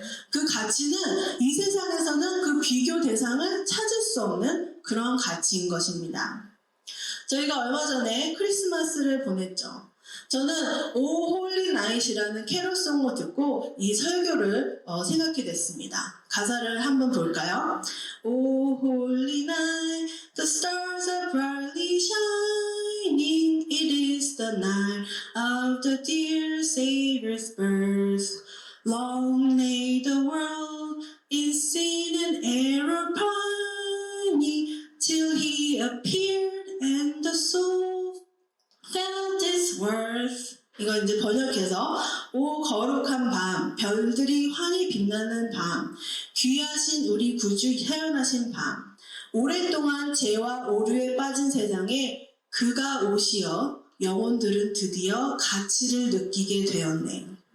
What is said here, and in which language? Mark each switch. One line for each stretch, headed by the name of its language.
Korean: 그 가치는 이 세상에서는 그 비교 대상을 찾을 수 없는 그런 가치인 것입니다. 저희가 얼마 전에 크리스마스를 보냈죠. 저는 오 홀리 나잇이라는 캐롤송을 듣고 이 설교를 생각해 냈습니다. 가사를 한번 볼까요?
English: O holy night, the stars are brightly shining. It is the night of the dear Savior's birth. Long lay the world in sin and error pining, till he appeared and the soul felt its worth.
Korean: 이거 이제 번역해서 오 거룩한 밤, 별들이 환히 빛나는 밤, 귀하신 우리 구주 태어나신 밤, 오랫동안 죄와 오류에 빠진 세상에 그가 오시어 영혼들은 드디어 가치를 느끼게 되었네.